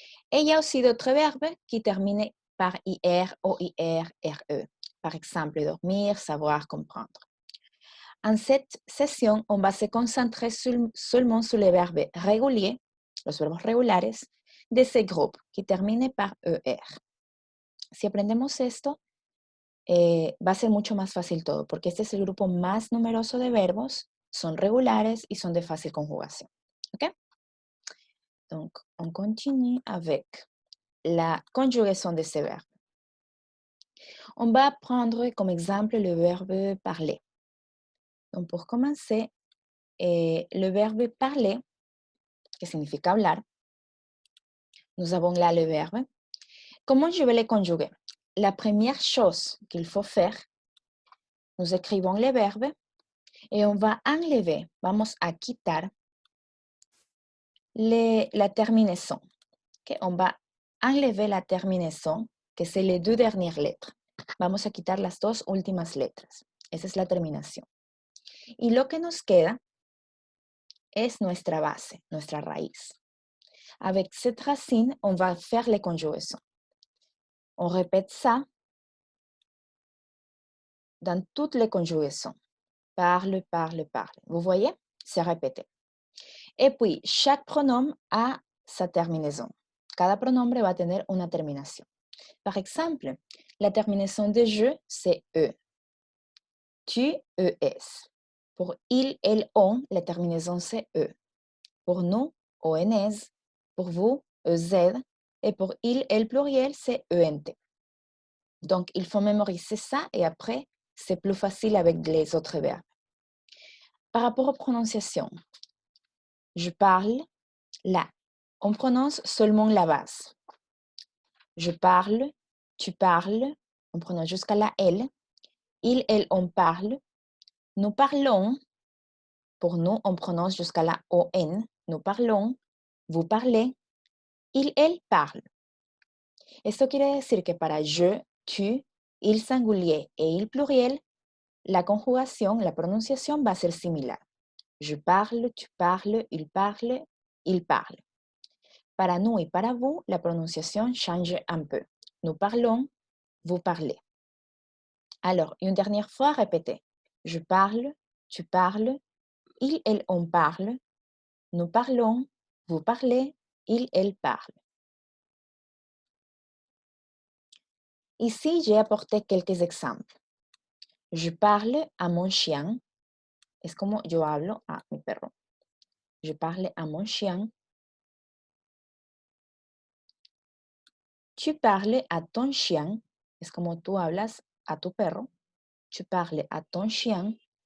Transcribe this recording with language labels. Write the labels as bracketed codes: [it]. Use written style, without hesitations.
[fr] Et il y a aussi d'autres verbes qui terminent par IR, OIR, RE. Par exemple, dormir, savoir, comprendre. En cette session, on va se concentrer seulement sur les verbes réguliers, [es] los verbos regulares, de ese grupo [fr] que termine par ER. [es] Si aprendemos esto, va a ser mucho más fácil todo, porque este es el grupo más numeroso de verbos, son regulares y son de fácil conjugación. ¿Ok? [fr] Donc, on continue avec la conjugaison de ces verbes. On va prendre comme exemple le verbe parler. Donc, pour commencer, le verbe parler, [es] que significa hablar, [fr] nous avons là le verbe. Comment je vais le conjuguer? La première chose qu'il faut faire, nous écrivons le verbe et on va enlever, [es] vamos a quitar [fr] la terminaison. Okay? On va enlever la terminaison, que c'est les deux dernières lettres. [es] Vamos a quitar las dos últimas letras. Esa es la terminación. Y lo que nos queda es nuestra base, nuestra raíz. [fr] Avec cette racine, on va faire les conjugaisons. On répète ça dans toutes les conjugaisons. Parle, parle, parle. Vous voyez? C'est répété. Et puis, chaque pronom a sa terminaison. [es] Cada pronombre va a tener una terminación. [fr] Par exemple, la terminaison de je, c'est E. Tu, ES. Pour il, elle, on, la terminaison, c'est E. Pour nous, ONS. Pour vous, EZ. Et pour il, elle pluriel, c'est ENT. Donc, il faut mémoriser ça et après, c'est plus facile avec les autres verbes. Par rapport aux prononciations, je parle là. On prononce seulement la base. Je parle, tu parles, on prononce jusqu'à la L. Il, elle, on parle. Nous parlons. Pour nous, on prononce jusqu'à la ON. Nous parlons. Vous parlez. Il, elle parle. [es] Esto quiere decir que para je, tu, [fr] il singulier et il pluriel, [es] la conjugación, la prononciación va a ser similar. [fr] Je parle, tu parles, il parle, il parle. Para nous et para vous, la prononciation change un peu. Nous parlons, vous parlez. Alors, une dernière fois, répétez. Je parle, tu parles, il, elle, on parle, nous parlons, vous parlez, il, elle parle. Ici, j'ai apporté quelques exemples. Je parle à mon chien. [es] Es como yo hablo a mi perro. [fr] Je parle à mon chien. [es] Tu parles à ton chien. Es como tú hablas a tu perro. [fr] Tu parles à ton chien.